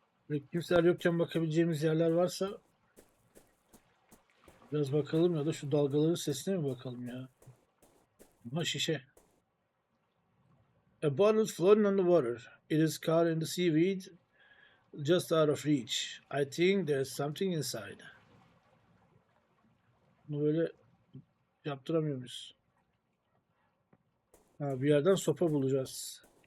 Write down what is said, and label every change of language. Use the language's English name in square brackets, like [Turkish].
[Turkish] Ve kimseler yokken bakabileceğimiz yerler varsa biraz bakalım ya da şu dalgaların sesine mi bakalım ya? Ama şişe. [English] A bottle is floating on the water. It is caught in the seaweed, just out of reach. I think there's something inside. [Turkish] Bunu böyle yaptıramıyor muyuz? Ha, bir yerden sopa bulacağız.